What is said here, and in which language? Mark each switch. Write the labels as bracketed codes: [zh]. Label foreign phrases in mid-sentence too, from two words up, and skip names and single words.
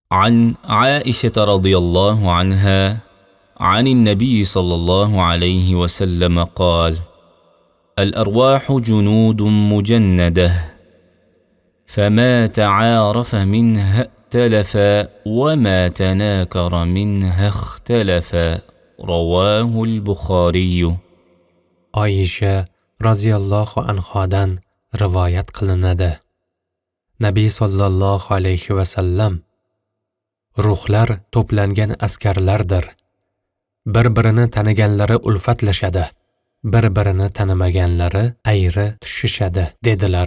[ar] عن عائشة رضي الله عنها عن النبي صلى الله عليه وسلم قال: الأرواح جنود مجندة، فما تعارف منها ائتلف، وما تناكر منها اختلف. رواه البخاري. [uz] Oysha [ar] رضي الله عنها [uz] rivoyat qilinadi. Nabiy [ar] صلى الله عليه وسلم: [uz] ruhlar to'plangan askarlardir. Bir-birini taniganlari ulfatlashadi, bir-birini tanimaganlari ayri tushishadi dedilar.